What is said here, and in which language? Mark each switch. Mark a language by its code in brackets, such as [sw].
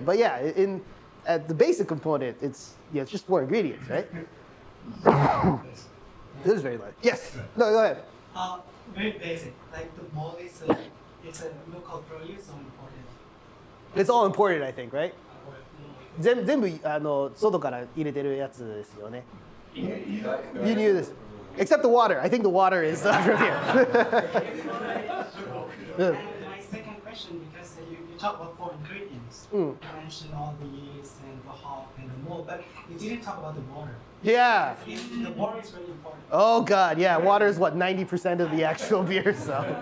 [en] But yeah, at the basic component, it's just 4 ingredients, right? This is very light. Yes. No, go ahead. Very basic. Like the malt is it's a local produce or imported. It's all imported, I think, right? [ja] 全部外から入れてるやつですよね。輸入です。 [en] Except the water. I think the water is from here. And my second question, because you talk about four ingredients. You mentioned all the yeast and the hop and the malt, but you didn't talk about the water. Yeah. The water is really important. Oh God, yeah. Water is what 90% of the actual beer. So.